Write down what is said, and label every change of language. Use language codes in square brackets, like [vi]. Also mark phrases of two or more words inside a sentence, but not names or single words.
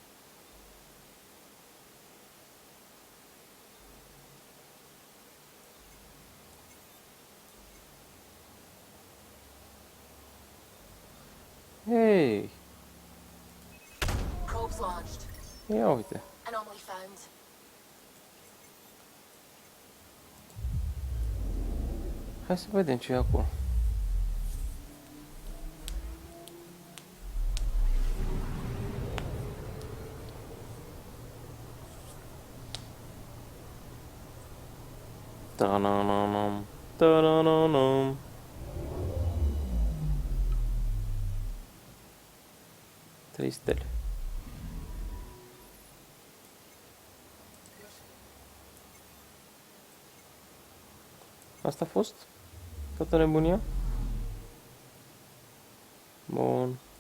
[ro] Hei! [en] Probes launched. [ro] Ia uite. [en] Anomaly found. [ro] Hai să vedem ce e acolo. Ta-na-na-nam, ta-na-na-nam. Trei stele. Asta a fost? Toată nebunia? Bun.